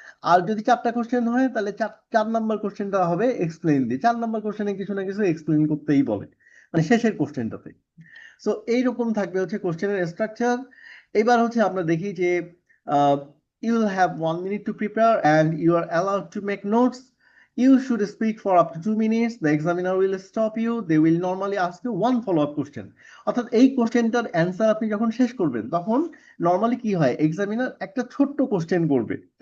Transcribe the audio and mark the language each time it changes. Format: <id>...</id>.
<bn>আর যদি 4টা কোশ্চেন হয় তাহলে 4 নাম্বার কোশ্চেনটা হবে এক্সপ্লেইন দিয়ে। 4 নাম্বার কোশ্চেনে কিছু না কিছু এক্সপ্লেইন করতেই বলে, মানে শেষের কোশ্চেনটাতে। সো এইরকম থাকবে হচ্ছে কোশ্চেনের স্ট্রাকচার। এবার হচ্ছে আমরা দেখি যে</bn> <en>You will have 1 minute to prepare and you are allowed to make notes. You should speak for up to 2 minutes. The examiner will stop you. They will normally ask you one follow-up question.</en> <bn>অর্থাৎ এই কোশ্চেনটার answer আপনি যখন শেষ করবেন তখন normally কি হয়, examiner একটা ছোট্ট কোশ্চেন করবে।</bn>